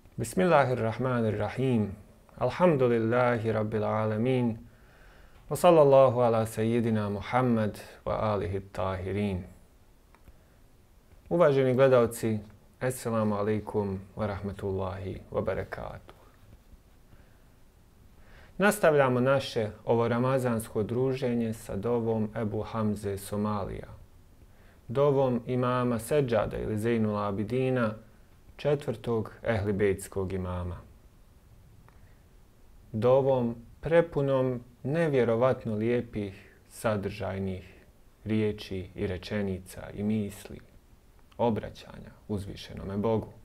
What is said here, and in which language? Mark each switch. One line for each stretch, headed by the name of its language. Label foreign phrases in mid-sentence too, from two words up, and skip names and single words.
Arabic: بسم الله الرحمن الرحيم. الحمد لله رب العالمين. وصلى الله على سيدنا محمد وآله الطاهرين.
Bosnian: Uvaženi gledalci,
Arabic: السلام عليكم ورحمة الله وبركاته.
Bosnian: Nastavljamo naše ovo ramazansko druženje sa dovom Ebu Hamze Somalija. Dovom imama Seđada ili Zejnul Abidina, četvrtog ehlibejtskog imama. Dovom prepunom nevjerovatno lijepih, sadržajnih riječi i rečenica i misli, obraćanja uzvišenome Bogu.